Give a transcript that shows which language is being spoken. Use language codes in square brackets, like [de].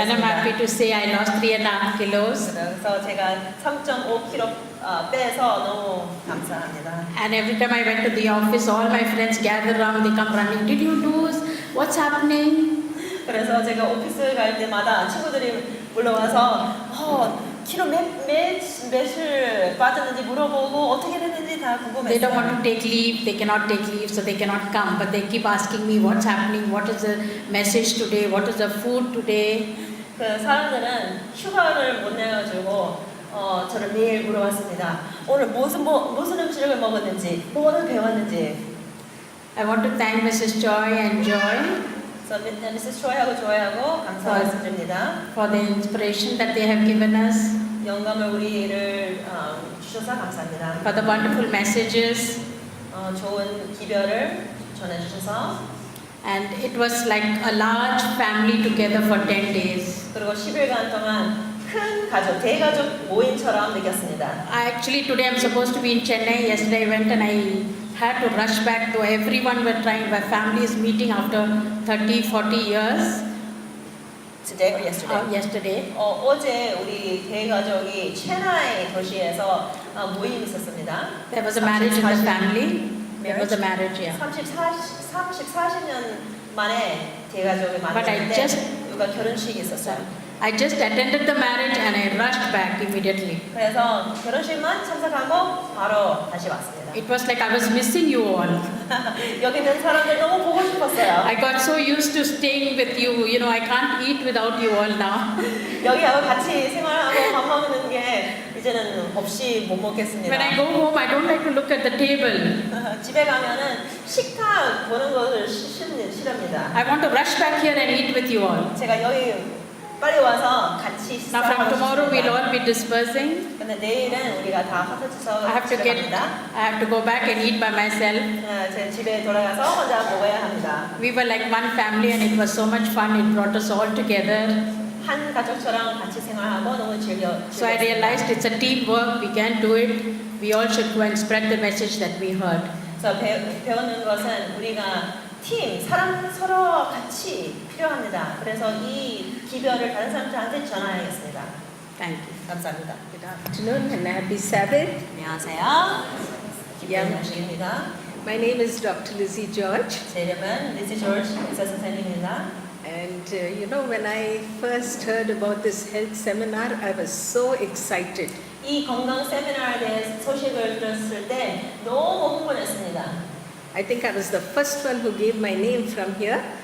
[en] And I'm happy to say I lost 3.5 kilos. [ko] 그래서 제가 3.5kg 빼서 너무 감사합니다. [en] And every time I went to the office, all my friends gather around, they come running. Did you lose? What's happening? [ko] 그래서 제가 오피스 갈 때마다 친구들이 물러와서 키로 몇을 빠졌는지 물어보고 어떻게 됐는지 다 궁금했어요. [en] They don't want to take leave, they cannot take leave, so they cannot come. But they keep asking me what's happening, what is the message today, what is the food today. [ko] 그 사람들은 휴가를 못 내가지고 저를 매일 물어봤습니다. 오늘 무슨 음식을 먹었는지, 뭐를 배웠는지. [en] I want to thank Mrs. Choi and Joy. [ko] 그래서 Mrs. Choi하고 조이하고 감사 말씀드립니다. [en] For the inspiration that they have given us. [ko] 영감을 우리를 주셔서 감사합니다. [en] For the wonderful messages. [ko] 좋은 기별을 전해주셔서. [en] And it was like a large family together for 10 days. [ko] 그리고 10일간 동안 큰 가족, 대가족 모임처럼 느꼈습니다. [en] Actually today I'm supposed to be in Chennai. Yesterday I went and I had to rush back to everyone were trying. My family is meeting after 30-40 years. Today or yesterday? Yesterday. [ko] 어제 우리 대가족이 체나이 도시에서 모임이 있었습니다. [en] There was a marriage in the family. There was a marriage, yeah. [ko] 40년 만에 대가족이 만났는데 누가 결혼식이 있었어요. [en] I just attended the marriage and I rushed back immediately. [ko] 그래서 결혼식만 참석하고 바로 다시 왔습니다. [en] It was like I was missing you all. [ko] 여기 있는 사람들 너무 보고 싶었어요. [en] I got so used to staying with you. You know, I can't eat without you all now. [ko] 여기하고 같이 생활하고 밥 먹는 게 이제는 없이 못 먹겠습니다. [en] When I go home, I don't like to look at the table. [ko] 집에 가면은 식탁 보는 것을 싫어합니다. [en] I want to rush back here and eat with you all. [ko] 제가 여기 빨리 와서 같이 [en] Now from tomorrow we'll all be dispersing. [ko] 근데 내일은 우리가 다 흩어져서 [en] I have to go back and eat by myself. [ko] 제 집에 돌아가서 혼자 먹어야 합니다. [en] We were like one family and it was so much fun. It brought us all together. [ko] 한 가족처럼 같이 생활하고 너무 [en] So I realized it's a teamwork. We can't do it. We all should go and spread the message that we heard. [ko] 그래서 배우는 것은 우리가 팀, 사람 서로 같이 필요합니다. 그래서 이 기별을 다른 사람들한테 전하야겠습니다. [en] Thank you. [ko] 감사합니다. [en] Good afternoon and happy Sabbath. [ko] 안녕하세요. 양- 김현정입니다. [en] My name is Dr. Lizzie George, [ko] 제 이름은 리지 조지 의사 선생님입니다. [en] and when I first heard about this health seminar, I was so excited. [ko] 이 건강 세미나에 대해 소식을 들었을 때 너무 흥분했습니다. [en] I think I was the first one who gave my name from here.